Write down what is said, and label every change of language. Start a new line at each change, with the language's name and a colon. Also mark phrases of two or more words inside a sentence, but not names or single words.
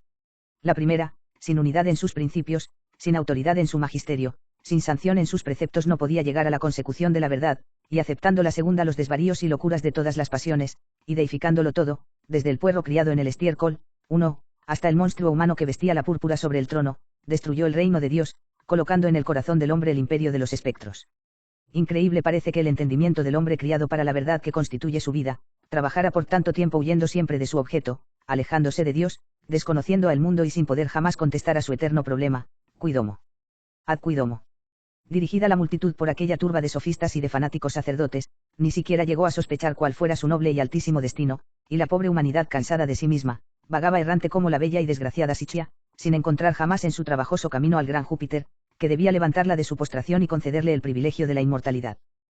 Spanish: La primera, sin unidad en sus principios, sin autoridad en su magisterio, sin sanción en sus preceptos, no podía llegar a la consecución de la verdad, y aceptando la segunda los desvaríos y locuras de todas las pasiones, y deificándolo todo, desde el puerro criado en el estiércol, hasta el monstruo humano que vestía la púrpura sobre el trono, destruyó el reino de Dios, colocando en el corazón del hombre el imperio de los espectros. Increíble parece que el entendimiento del hombre criado para la verdad que constituye su vida, trabajara por tanto tiempo huyendo siempre de su objeto, alejándose de Dios, desconociendo al mundo y sin poder jamás contestar a su eterno problema, cuidomo. Ad cuidomo. Dirigida la multitud por aquella turba de sofistas y de fanáticos sacerdotes, ni siquiera llegó a sospechar cuál fuera su noble y altísimo destino, y la pobre humanidad cansada de sí misma, vagaba errante como la bella y desgraciada Sichia, sin encontrar jamás en su trabajoso camino al gran Júpiter, que debía levantarla de su postración y concederle el privilegio de la inmortalidad.